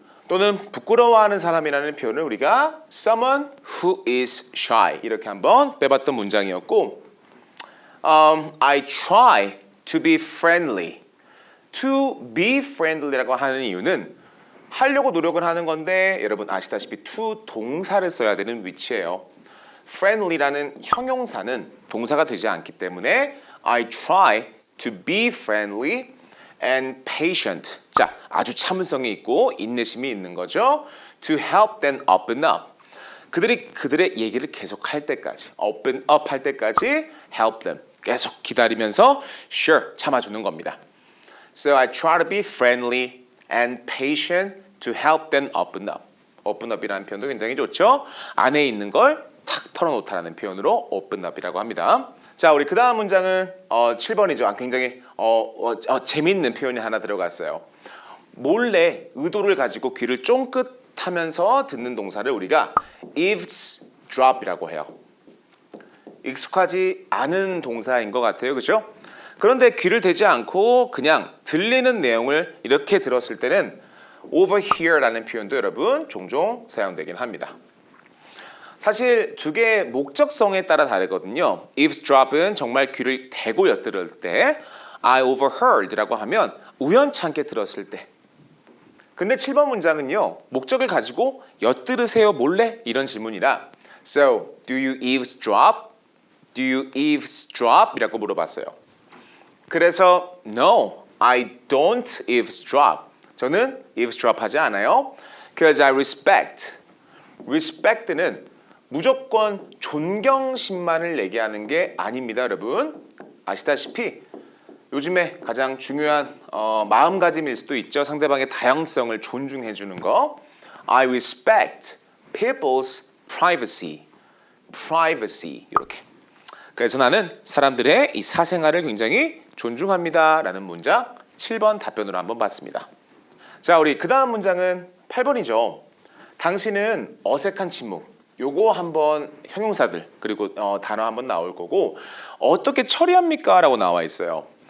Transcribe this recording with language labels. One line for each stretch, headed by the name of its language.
Korean: 또는 부끄러워하는 사람이라는 표현을 우리가 someone who is shy 이렇게 한번 빼봤던 문장이었고
English: I try to be friendly.
Korean: to be friendly라고 하는 이유는 하려고 노력을 하는 건데 여러분 아시다시피 to 동사를 써야 되는 위치예요. friendly라는 형용사는 동사가 되지 않기 때문에
English: I try to be friendly and patient.
Korean: 자, 아주 참을성이 있고 인내심이 있는 거죠.
English: To help them open up.
Korean: 그들의 얘기를 계속 할 때까지, open up 할 때까지 help them. 계속 기다리면서 sure 참아주는 겁니다.
English: So I try to be friendly and patient to help them open up.
Korean: open up이라는 표현도 굉장히 좋죠. 안에 있는 걸 탁 털어놓다라는 표현으로 open up이라고 합니다. 자, 우리 그 다음 문장은 7번이죠. 굉장히 재밌는 표현이 하나 들어갔어요. 몰래 의도를 가지고 귀를 쫑긋하면서 듣는 동사를 우리가 eavesdrop이라고 해요. 익숙하지 않은 동사인 것 같아요. 그렇죠? 그런데 귀를 대지 않고 그냥 들리는 내용을 이렇게 들었을 때는 overhear라는 표현도 여러분 종종 사용되긴 합니다. 사실 두 개의 목적성에 따라 다르거든요. eavesdrop은 정말 귀를 대고 엿들을 때 I overheard라고 하면 우연찮게 들었을 때. 근데 7번 문장은요. 목적을 가지고 엿들으세요 몰래? 이런 질문이라
English: So, do you eavesdrop? Do you eavesdrop?
Korean: 이라고 물어봤어요.
English: 그래서 No, I don't eavesdrop.
Korean: 저는 eavesdrop 하지 않아요.
English: Because I respect.
Korean: respect는 무조건 존경심만을 얘기하는 게 아닙니다, 여러분. 아시다시피 요즘에 가장 중요한 마음가짐일 수도 있죠. 상대방의 다양성을 존중해 주는 거.
English: I respect people's privacy.
Korean: privacy 이렇게. 그래서 나는 사람들의 이 사생활을 굉장히 존중합니다. 라는 문장 7번 답변으로 한번 봤습니다. 자, 우리 그 다음 문장은 8번이죠. 당신은 어색한 침묵. 요거 한번 형용사들 그리고 단어 한번 나올 거고 어떻게 처리합니까? 라고 나와 있어요.